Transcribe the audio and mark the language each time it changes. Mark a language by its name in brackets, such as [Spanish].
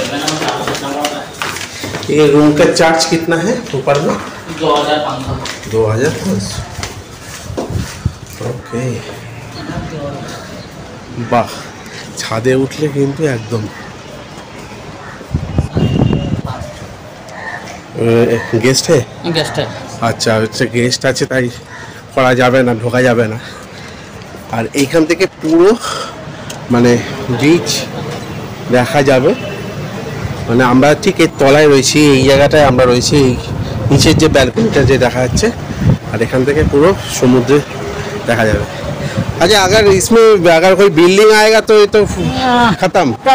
[Hindi] ये रूम का चार्ज कितना है ऊपर में? 2500। 2500। [Bangla] ओके, বাহ, ছাদে উঠলে কিন্তু একদম [Hindi] गेस्ट है। गेस्ट है। [Bangla] আচ্ছা, হচ্ছে গেস্ট আছে, তাই করা যাবে না, ঢোকা যাবে না। আর এইখান থেকে পুরো মানে বিচ দেখা যাবে। মানে আমরা ঠিক এর তলায় রয়েছি, এই জায়গাটায় আমরা রয়েছি, এই নিচের যে ব্যালকনিটা যে দেখা যাচ্ছে, আর এখান থেকে পুরো সমুদ্রে দেখা যাবে। [Hindi] अच्छा, अगर इसमें अगर कोई बिल्डिंग आएगा तो ये तो खत्म।